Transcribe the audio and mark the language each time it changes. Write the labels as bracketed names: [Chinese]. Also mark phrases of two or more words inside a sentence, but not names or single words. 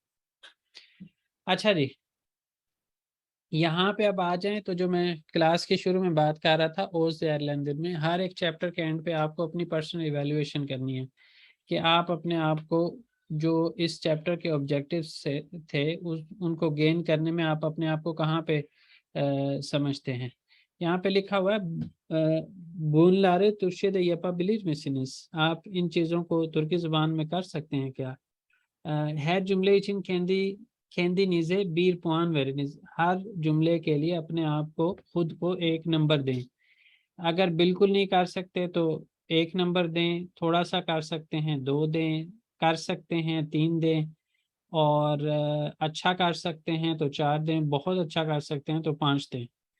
[Hindi] अच्छा जी, यहाँ पे अब आ जाएं तो जो मैं क्लास के शुरू में बात कर रहा था, ओज एयरलैंडर में हर एक चैप्टर के एंड पे आपको अपनी [English] personal evaluation [Hindi] करनी है कि आप अपने आप को जो इस चैप्टर के ऑब्जेक्टिव्स से थे उनको गेन करने में आप अपने आप को कहाँ पे समझते हैं। यहाँ पे लिखा हुआ है [Turkish] Bunları Türkçe yapabilir misiniz, [Hindi] आप इन चीज़ों को तुर्की ज़ुबान में कर सकते हैं क्या? [Turkish] her cümle için kendinize bir puan veriniz, [Hindi] हर जुमले के लिए अपने आप को खुद को 1 नंबर दें। अगर बिल्कुल नहीं कर सकते तो 1 नंबर दें, थोड़ा सा कर सकते हैं 2 दें, कर सकते हैं 3 दें, और अच्छा कर सकते हैं तो 4 दें, बहुत अच्छा कर सकते हैं तो 5 दें।